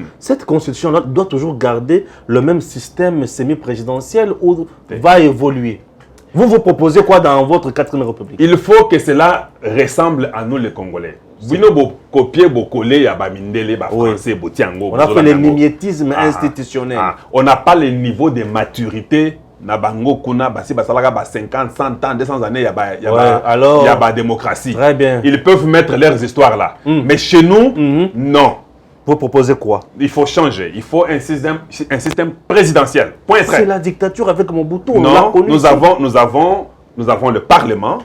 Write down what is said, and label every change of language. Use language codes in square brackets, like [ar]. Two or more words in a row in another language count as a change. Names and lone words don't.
[fr] Cette Constitution doit toujours garder le même système semi-présidentiel ou va évoluer. Vous proposez quoi dans votre 4e République? Il faut que cela ressemble à nous les Congolais. Vous ne copier, vous coller, il y a Mindele, français, Botiango. On a fait le mimétisme institutionnel. On n'a pas le niveau de maturité. [ln] Nabango kuna basi basalaga ba 50, 100 ans, 200 années, [fr] il y a [ln] ba démocratie. [fr] Très bien. Ils peuvent mettre leurs histoires là. Mais chez nous, non. Vous proposez quoi? Il faut changer. Il faut un système présidentiel. Point C'est la dictature avec Mobutu. Non, nous avons le Parlement.